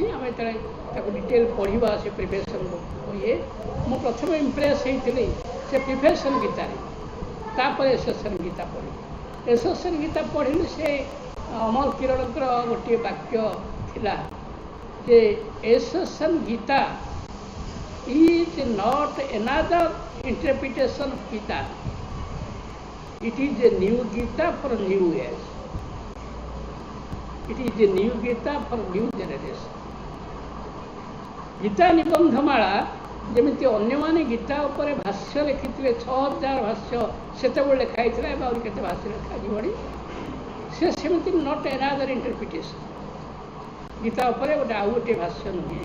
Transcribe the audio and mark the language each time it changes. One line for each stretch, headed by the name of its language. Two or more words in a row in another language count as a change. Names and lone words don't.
Odia: ଆମେ ଯେତେବେଳେ ତାକୁ ଡିଟେଲ୍ ପଢ଼ିବା ସେ ପ୍ରିଫେସନ୍ ଇଏ, ମୁଁ ପ୍ରଥମେ ଇମ୍ପ୍ରେସ୍ ହେଇଥିଲି ସେ ପ୍ରିଫେସନ୍ ଗୀତାରେ, ତାପରେ ଏସେସନ୍ ଗୀତା ପଢ଼ିଲି। ଏସେସନ୍ ଗୀତା ପଢ଼ିଲି, ସେ ଅମର କିରଣଙ୍କର ଗୋଟିଏ ବାକ୍ୟ ଥିଲା ଯେ ଏସେସନ୍ ଗୀତା
English: is not another interpretation of Gita. It is a new Gita for new age. It is a new Gita for new generation.
Odia: ଗୀତା ନିବନ୍ଧମାଳା ଯେମିତି ଅନ୍ୟମାନେ ଗୀତା ଉପରେ ଭାଷ୍ୟ ଲେଖିଥିଲେ, 6000 ଭାଷ୍ୟ ସେତେବେଳେ ଲେଖା ହେଇଥିଲା, ଏବେ ଆହୁରି କେତେ ଭାଷ୍ୟ ଲେଖାଯିବଣି। ସେ ସେମିତି
English: not another interpretation,
Odia: ଗୀତା ଉପରେ ଗୋଟେ ଆଉ ଗୋଟିଏ ଭାଷ୍ୟ ନୁହେଁ।